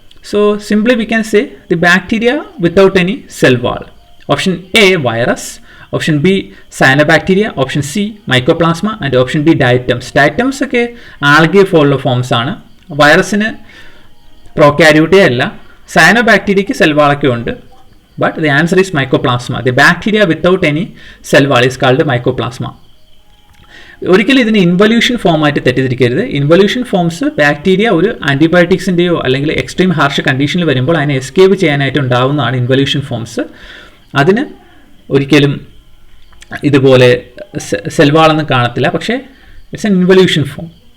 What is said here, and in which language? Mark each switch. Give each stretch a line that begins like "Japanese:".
English: So simply we can say the bacteria without any cell wall. Option A virus, option B cyanobacteria, option C mycoplasma and option D diatoms.
Malayalam: Diatoms ഒക്കെ algae പോലുള്ള forms ആണ്. വൈറസിന് പ്രോകാരിയോട്ടേ അല്ല. സയനോബാക്ടീരിയയ്ക്ക് cell വാളൊക്കെ ഉണ്ട്.
English: But the answer is mycoplasma. The bacteria without any cell wall is called mycoplasma.
Malayalam: ഒരിക്കലും ഇതിന് involution ഫോമായിട്ട് തെറ്റിദ്ധരിക്കരുത്. Involution forms bacteria ഒരു ആൻറ്റിബയോട്ടിക്സിൻ്റെയോ അല്ലെങ്കിൽ എക്സ്ട്രീം ഹാർഷ് കണ്ടീഷനിൽ വരുമ്പോൾ അതിനെ എസ്കേപ്പ് ചെയ്യാനായിട്ട് ഉണ്ടാവുന്നതാണ് ഇൻവല്യൂഷൻ ഫോംസ്. അതിന് ഒരിക്കലും ഇതുപോലെ സെൽവാളൊന്നും കാണത്തില്ല, പക്ഷേ
English: It's an involution form.